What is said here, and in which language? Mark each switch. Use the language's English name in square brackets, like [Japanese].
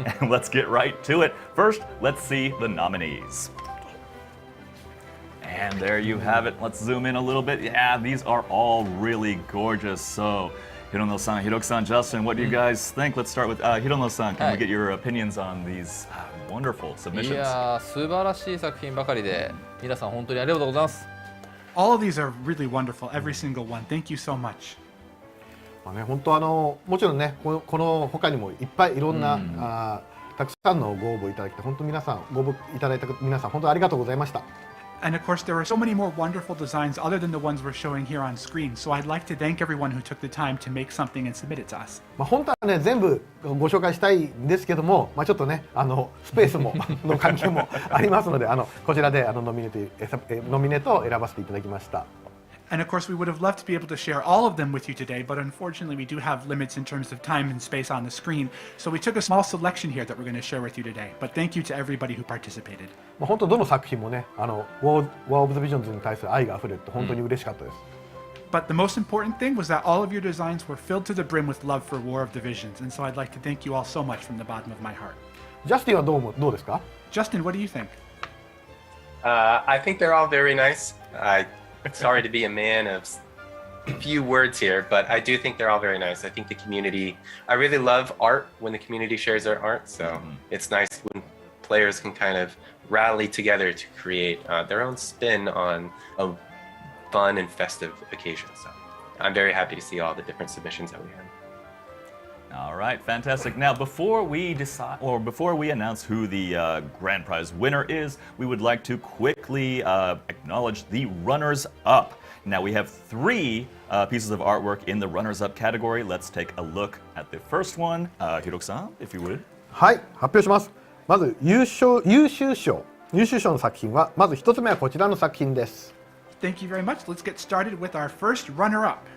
[English] And let's get right to it. First, let's see the nominees. And there you have it. Let's zoom in a little bit. Yeah, these are all really gorgeous. So, Hirono-san, Hiroki-san, Justin, what do you guys think? Let's start with Hirono-san. Can we get your opinions on these wonderful い submissions? [Japanese] やー素晴らしい作品ばかりで皆さん本当にありがとうございます。 [English] All of these are really wonderful, every single one. Thank you so much. [Japanese] 本当もちろんねこの他にもいっぱいいろんな、たくさんのご応募いただき本当皆さんご応募いただいた皆さん本当ありがとうございました。 [English] And of course, there are so many more wonderful designs other than the ones we're showing here on screen. So I'd like to thank everyone who took the time to make something and submit it to us. [Japanese] 本当はね全部ご紹介したいんですけども、ちょっとねスペースもの関係もありますのでこちらでノミネートを選ばせていただきました。 [English] And of course, we would have loved to be able to share all of them with you today, but unfortunately, we do have limits in terms of time and space on the screen. So we took a small selection here that we're going to share with you today. But thank you to everybody who participated. [Japanese] 本当どの作品もねWar of the Visions に対する愛があふれて本当に嬉しかったです。 [English] But the most important thing was that all of your designs were filled to the brim with love for War of the Visions, and so I'd like to thank you all so much from the bottom of my heart. [Japanese] ジャスティンはどうですか？ [English] Justin, what do you think? I think they're all very nice. Sorry to be a man of few words here, but I do think they're all very nice. I think the community, I really love art when the community shares their art, so it's nice when players can kind of rally together to create their own spin on a fun and festive occasion. So I'm very happy to see all the different submissions that we had. All right, fantastic. Now, before we announce who the grand prize winner is, we would like to quickly acknowledge the runners-up. Now, we have 3 pieces of artwork in the runners-up category. Let's take a look at the first one. Hiroki-san, if you would. [Japanese] はい、発表します。まず優秀賞の作品はまず1つ目はこちらの作品です。 [English] Thank you very much. Let's get started with our first runner-up.